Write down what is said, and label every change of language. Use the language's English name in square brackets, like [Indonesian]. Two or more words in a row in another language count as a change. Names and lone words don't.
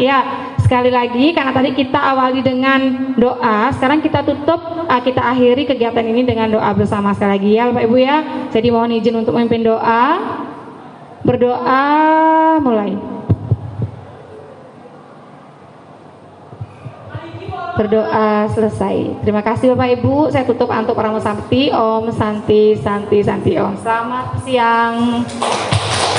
[Indonesian] Ya, sekali lagi karena tadi kita awali dengan doa, sekarang kita tutup, kita akhiri kegiatan ini dengan doa bersama sekali lagi ya Bapak Ibu ya. Jadi mohon izin untuk memimpin doa. Berdoa mulai. Berdoa selesai. Terima kasih Bapak Ibu. Saya tutup untuk para musafti. [Sanskrit] Om Santi Santi Santi Om. [Indonesian] Selamat siang.